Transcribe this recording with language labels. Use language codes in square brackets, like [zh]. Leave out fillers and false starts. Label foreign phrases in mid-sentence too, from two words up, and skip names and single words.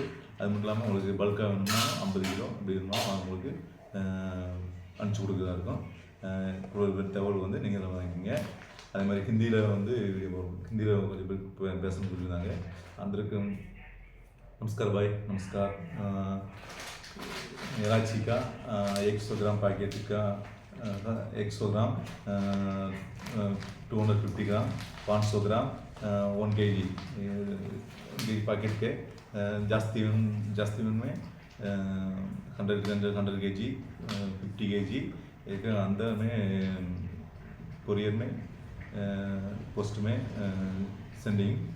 [ta] அது மட்டும் இல்லாமல் உங்களுக்கு பல்காக வேணும்னா 50 கிலோ அப்படி இருந்தாலும் உங்களுக்கு அனுப்பிச்சி கொடுக்குறதா இருக்கும். ஒரு தகவல் நீங்கள் அதை வாங்கிக்கிங்க. அதே மாதிரி ஹிந்தியில் வீடியோ போகும். ஹிந்தியில் கொஞ்சம் பேர் பேசணும்னு சொல்லியிருந்தாங்க. அந்தருக்கு நமஸ்கார் பாய், நமஸ்கார். [hi] इलायची का 100 ग्राम पैकेट का 100 ग्राम, 250 ग्राम, 500 ग्राम, 1 kg पैकेट के जास्ती में 100 kg, 50 kg एक अंदर में कोरियर में पोस्ट में सेंडिंग.